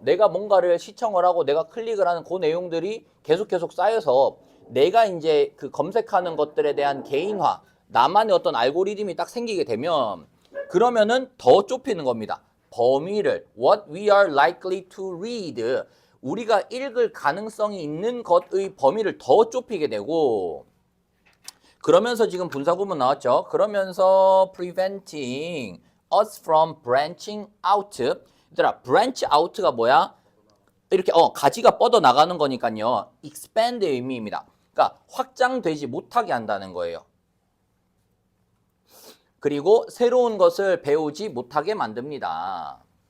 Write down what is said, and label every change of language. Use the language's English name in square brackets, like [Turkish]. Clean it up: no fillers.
[Korean] 내가 뭔가를 시청을 하고 내가 클릭을 하는 그 내용들이 계속 쌓여서 내가 이제 그 검색하는 것들에 대한 개인화, 나만의 어떤 알고리즘이 딱 생기게 되면 그러면은 더 좁히는 겁니다. 범위를 [English] what we are likely to read, [Korean] 우리가 읽을 가능성이 있는 것의 범위를 더 좁히게 되고, 그러면서 지금 분사구문 나왔죠. 그러면서 [English] preventing us from branching out. [Korean] 얘들아, branch out가 뭐야? 이렇게 가지가 뻗어 나가는 거니까요. expand의 의미입니다. 그러니까 확장되지 못하게 한다는 거예요. 그리고 새로운 것을 배우지 못하게 만듭니다.